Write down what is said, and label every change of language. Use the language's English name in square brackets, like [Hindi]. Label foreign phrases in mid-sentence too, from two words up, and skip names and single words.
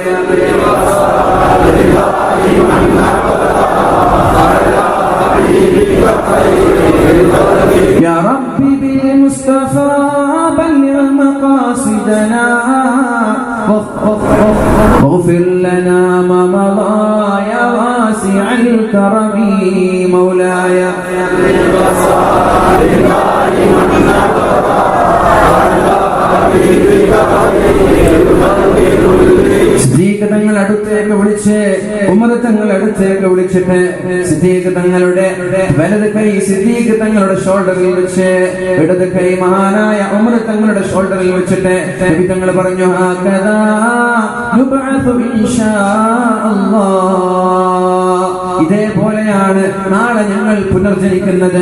[Arabic] يا ربي بالمصطفى بلغ مقاصدنا واغفر لنا ما مضى يا واسع الكرم مولاي [Malayalam] തങ്ങൾ അടുത്തേക്ക് അടുത്തേക്ക് വിളിച്ച് ഉമർ തങ്ങൾ അടുത്തേക്ക് വിളിച്ചിട്ട് സിദ്ദീഖ് തങ്ങളുടെ വലത് കൈ സിദ്ദീഖ് തങ്ങളുടെ ഷോൾഡറിൽ വെച്ച് ഇടത് കൈ മഹാനായ ഉമർ തങ്ങളുടെ ഷോൾഡറിൽ വെച്ചിട്ട് നബി തങ്ങൾ പറഞ്ഞു [Arabic] هكذا يبعث إن شاء الله, [Malayalam] ഇതേപോലെയാണ് നാളെ ഞങ്ങൾ പുനർജനിക്കുന്നത്.